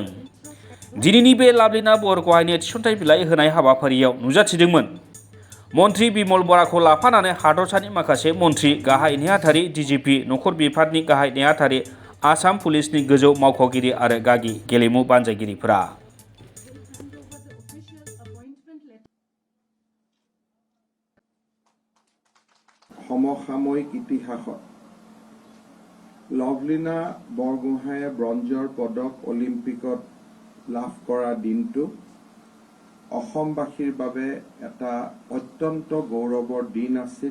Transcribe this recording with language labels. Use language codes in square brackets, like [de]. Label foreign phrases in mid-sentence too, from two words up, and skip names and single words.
[brx] दिनैनि बे लाभलिना बरगहायनो थिसनथाय बिलाइ होनाय हाबाफारियाव नुजाथिदोंमोन मन्त्रि बिमल बराखौ लाफानानै हादरसानि माखासे मन्त्रि, गाहाय नेहाथारि, डिजिपि, नखर बिफाननि गाहाय नेहाथारि, आसाम पुलिसनि गोजौ मावख'गिरि आरो गागि गेलेमु बानजायगिरिफोरा। [as] সমসাময়িক ইতিহাসত লাভলিনা বৰগোহাঁইয়ে ব্ৰঞ্জৰ পদক অলিম্পিকত লাভ কৰা দিনটো অসমবাসীৰ বাবে এটা অত্যন্ত গৌৰৱৰ দিন আছিল।